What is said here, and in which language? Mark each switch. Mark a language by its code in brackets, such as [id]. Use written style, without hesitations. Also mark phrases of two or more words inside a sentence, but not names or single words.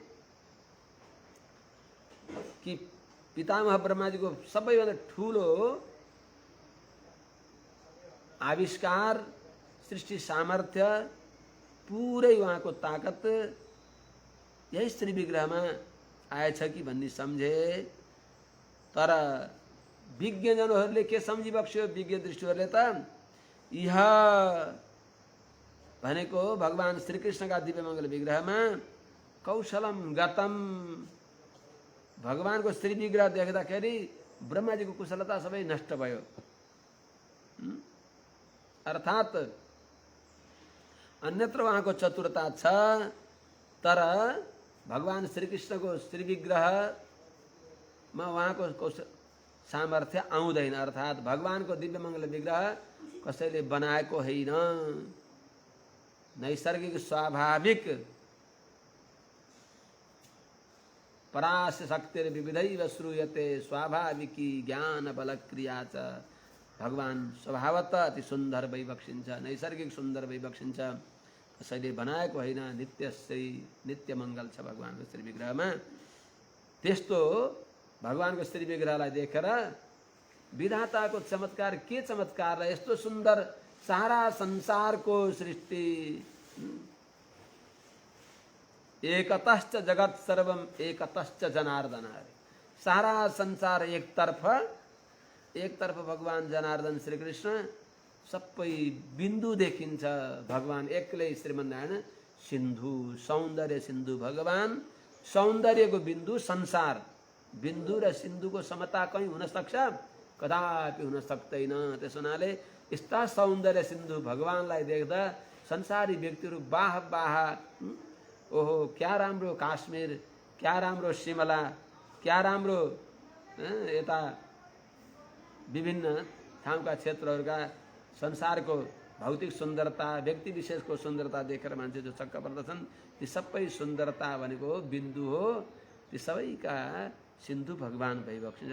[ne] कि पितामह ब्रह्माजीको सबैभन्दा ठुलो आविष्कार, सृष्टि सामर्थ्य, पुरै उहाँको ताकत यही श्री विग्रहमा आएछ कि भन्ने सम्झे। तर विज्ञजनहरूले के सम्झिबक्स्यो, विज्ञ दृष्टिहरूले त इह भनेको भगवान श्रीकृष्णका दिव्य मङ्गल विग्रहमा [sa] कौशलम गतम, [ne] भगवानको श्री विग्रह देख्दाखेरि ब्रह्माजीको कुशलता सबै नष्ट भयो। अर्थात् अन्यत्र उहाँको चतुरता छ, तर भगवान श्रीकृष्णको श्री विग्रहमा उहाँको सामर्थ्य आउँदैन। अर्थात् भगवानको दिव्य मङ्गल विग्रह कसैले बनाएको होइन, नैसर्गिक स्वाभाविक [sa] परास्य शक्तिर विविधैव श्रूयते स्वाभाविकी ज्ञान बल क्रिया च, [ne] भगवान स्वभावतः अति सुन्दर वैबक्षिन्छ, नैसर्गिक सुन्दर वैबक्षिन्छ, कसैले बनाएको होइन, नित्यश्री नित्य मङ्गल छ भगवानको श्री विग्रहमा। त्यस्तो भगवानको श्री विग्रहलाई देखेर विधाताको चमत्कार, के चमत्कारलाई, यस्तो सुन्दर सारा संसारको सृष्टि, [sa] एकतश्च जगत सर्वम एकतश्च जनार्दन, [ne] सारा संसार एक तरफ भगवान जनार्दन श्री कृष्ण, सबै बिन्दु देखिन्छ। भगवान एक्लै श्रीमन्नारायण सिन्धु, सौन्दर्य सिन्धु भगवान, सौन्दर्यको बिन्दु संसार, बिन्दु र सिन्धुको समता कहीँ हुन सक्छ? कदापि हुन सक्दैन। त्यसो हुनाले यस्ता सौन्दर्य सिन्धु भगवानलाई देख्दा संसारी व्यक्तिहरू बाह बाह, ओहो क्या राम्रो काश्मीर, क्या राम्रो सिमला, क्या राम्रो यता विभिन्न ठाउँका क्षेत्रहरूका संसारको भौतिक सुन्दरता, व्यक्ति विशेषको सुन्दरता देखेर मान्छे जो छक्क पर्दछन्, ती सबै सुन्दरता भनेको बिन्दु हो, ती सबैका सिन्धु भगवान भइबक्सिन्छ।